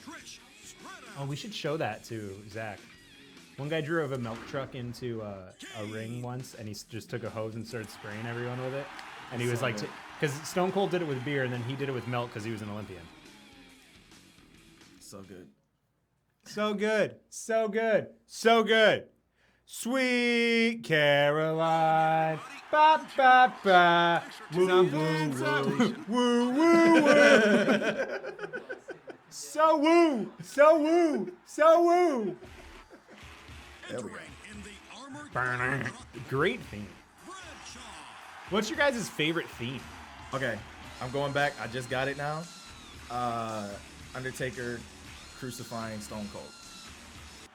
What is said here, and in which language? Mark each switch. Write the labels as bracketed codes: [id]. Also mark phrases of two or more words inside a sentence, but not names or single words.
[en] Oh, we should show that to Zach. One guy drove a milk truck into a ring once, and he just took a hose and started spraying everyone with it. And he was like, because Stone Cold did it with beer, and then he did it with milk because he was an Olympian. so good. So good, so good, so good. Sweet Caroline, ba ba ba, woo woo woo, woo woo woo. So woo, so woo, so woo. There we go. Great theme. What's your guys' favorite theme? Okay, I'm going back. I just got it now. Undertaker crucifying Stone Cold.